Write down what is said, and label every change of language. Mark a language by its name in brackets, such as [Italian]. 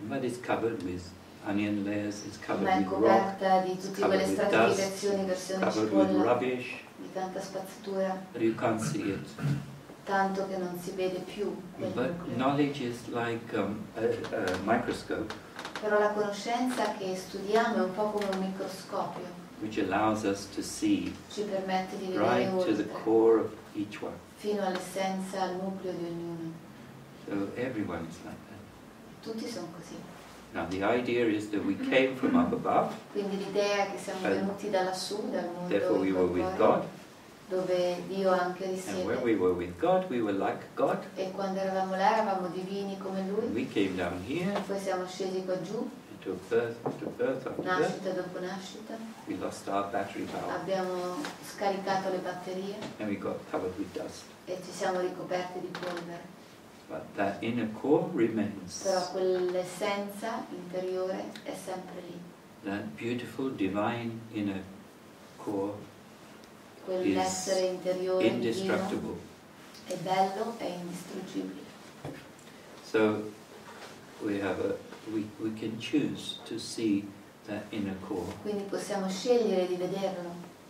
[English] But it's covered with onion layers, it's covered [Italian] Ma è [English] with rock, [Italian] coperta di tutte quelle [English] covered with [Italian] stratificazioni, [English] dust, [Italian] versioni [English] covered with [Italian] cipolla, [English] rubbish, [Italian] di tanta spazzatura, [English] but you can't see it. [Italian] tanto che non si vede più quel [English] But [Italian] nucleo. [English] knowledge is like a microscope, [Italian] Però la conoscenza che studiamo è un po' come un microscopio, [English] which allows us to see [Italian] ci permette di vedere [English] right to the [Italian] oltre, [English] core of each one. [Italian] fino all'essenza, al nucleo di ognuno. [English] So everyone is like that. [Italian] Tutti sono così. [English] Now the idea is that we came from up above, [Italian] Quindi l'idea è che siamo venuti da lassù, dal mondo [English] therefore we were with [Italian] incorporeo, [English] God, [Italian] dove Dio anche [English] and when [Italian] risiede, [English] we were with God, we were like God. [Italian] e quando eravamo là eravamo divini come Lui, [English] We came down here, [Italian] poi siamo scesi qua giù, [English] we took birth after birth after birth. [Italian] nascita dopo nascita, [English] We lost our battery power, [Italian] abbiamo scaricato le batterie [English] and we got covered with dust. [Italian] e ci siamo ricoperti di polvere. [English] But that inner core remains. [Italian] Però quell'essenza interiore è sempre lì, [English] That beautiful divine inner core [Italian] quell'essere interiore divino [English] indestructible. [Italian] è bello, è indistruggibile. [English] So we can choose to see that inner core. [Italian] Quindi possiamo scegliere di vederlo,